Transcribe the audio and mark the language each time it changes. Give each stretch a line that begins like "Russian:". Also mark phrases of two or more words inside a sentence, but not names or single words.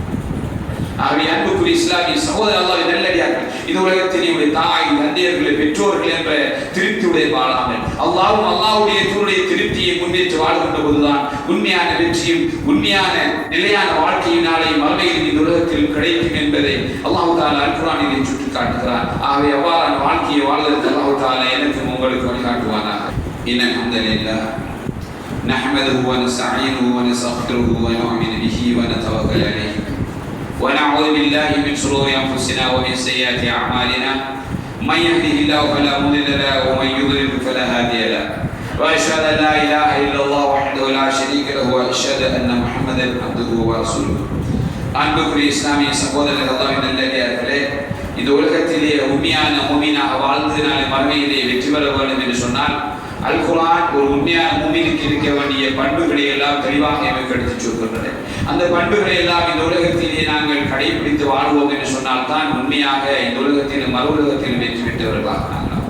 Tamil: ஆகவே அன்புக்குரிய இஸ்லாமிய சகோதர அல்லாஹ்வின் நல்லடியார்கள், இந்த உலகத்திலே தாய் தந்தையர்களை பெற்றோர்கள் என்ற திருப்தியுடன் வாழாமல் அல்லாஹ்வும் அல்லாஹ்வுடைய தூதருடைய திருப்தியை முன்னேற்றி வாழ்கின்ற போதுதான் உண்மையான வெற்றியும் உண்மையான நிலையான வாழ்க்கையினாலே மறுமையில் இந்த உலகத்தில் கிடைக்கும் என்பதை
Arabic: الله تعالى
Tamil: அல் குர்ஆனிலே சுட்டிக்காட்டுகிறார். ஆகவே அவ்வாறான வாழ்க்கையை வாழ்வதற்கு
Arabic: الله تعالى
Tamil: எனக்கும் உங்களுக்கு வழிகாட்டுவானாக.
Arabic: إن الحمد لله نحمده و نستعينه و نستغفره و نؤمن به و نتوكل عليه ونعوذ بالله من شرور انفسنا ومن سيئات اعمالنا من يهده الله فلا مضل له ومن يضلل فلا هادي له واشهد ان لا اله الا الله وحده لا شريك له واشهد ان محمدا عبده ورسوله.
Tamil: அன்புக்குரிய இஸ்லாமிய சகோதரர்கள், அல்லாஹ்வின் நல்லடியார்களே, இந்த உலகத்திலே உண்மையான முஃமினாக வாழ்ந்து நாளை மறுமையிலே வெற்றி பெற வேண்டும் என்று சொன்னால் அல் குர்ஆன் ஒரு உண்மையான முஃமினுக்கு இருக்க வேண்டிய பண்புகளை எல்லாம் தெளிவாக எமக்கு எடுத்துச் சொல்கின்றது. அந்த பண்புகளை எல்லாம் இந்த உலகத்திலே நாங்கள் கடைபிடித்து வாழ்வோம் என்று சொன்னால் தான் உண்மையாக இந்த உலகத்திலும் மறு உலகத்திலும் வெற்றி பெற்றவர்களாக நாங்கள்.